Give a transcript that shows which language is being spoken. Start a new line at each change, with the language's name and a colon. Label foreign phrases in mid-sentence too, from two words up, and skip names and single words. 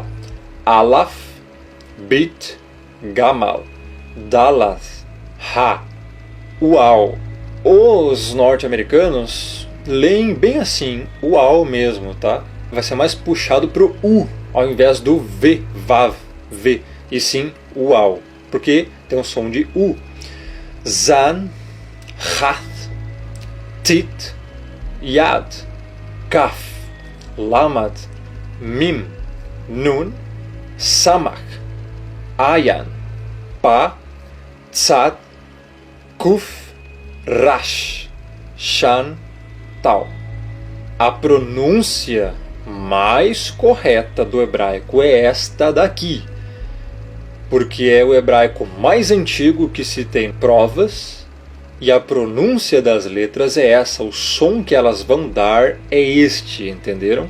Hebrew: אלף, בית, גמל, דלת, הא, ואו.
Portuguese: Os norte-americanos leem bem assim, Uau mesmo, tá? Vai ser mais puxado para o U, ao invés do V, Vav, V, e sim Uau, porque tem um som de U.
Hebrew: זין, חית, טית, יוד, כף, למד, מים, נון, סמך, עין, פא, צדי, קוף, ריש, שין, תו.
Portuguese: A pronúncia mais correta do hebraico é esta daqui, porque é o hebraico mais antigo que se tem provas, e a pronúncia das letras é essa, o som que elas vão dar é este, entenderam?